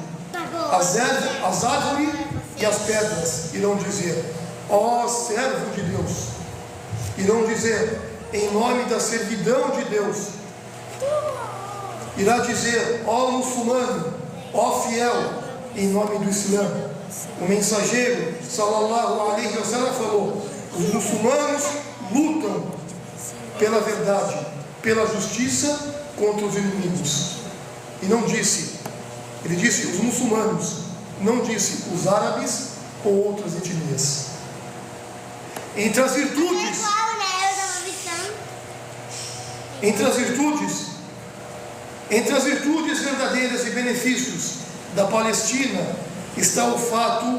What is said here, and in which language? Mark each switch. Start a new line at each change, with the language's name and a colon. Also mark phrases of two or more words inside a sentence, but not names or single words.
Portuguese: As árvores e as pedras irão dizer: ó servo de Deus. Irão dizer, em nome da servidão de Deus, irá dizer: ó muçulmano, ó fiel, em nome do Islã. O mensageiro
Arabic: صلى الله عليه وسلم
Portuguese: falou: os muçulmanos lutam pela verdade, pela justiça contra os inimigos. E não disse, ele disse os muçulmanos, não disse os árabes ou outras etnias. Entre as virtudes verdadeiras e benefícios da Palestina está o fato